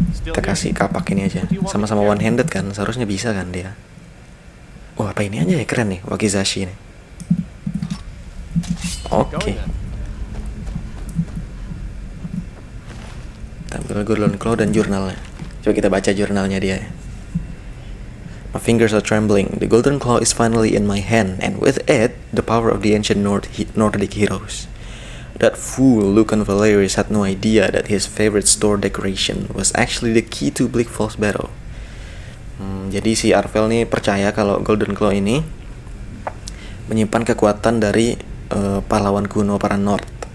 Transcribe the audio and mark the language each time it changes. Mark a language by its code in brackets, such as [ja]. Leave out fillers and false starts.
[id] Kita kasih kapak ini aja. Sama-sama one handed kan, seharusnya bisa kan dia. Wah, apa ini aja ya, keren nih Wakizashi nih. Oke. Tampil Golden Claw dan jurnalnya. Coba kita baca jurnalnya dia. [en] My fingers are trembling. The Golden Claw is finally in my hand, and with it, the power of the ancient Nordic heroes. That fool Lucan Valerius had no idea that his favorite store decoration was actually the key to Bleak Falls battle. [id] Jadi si Arvel nih percaya kalau Golden Claw ini menyimpan kekuatan dari pahlawan kuno para Nord.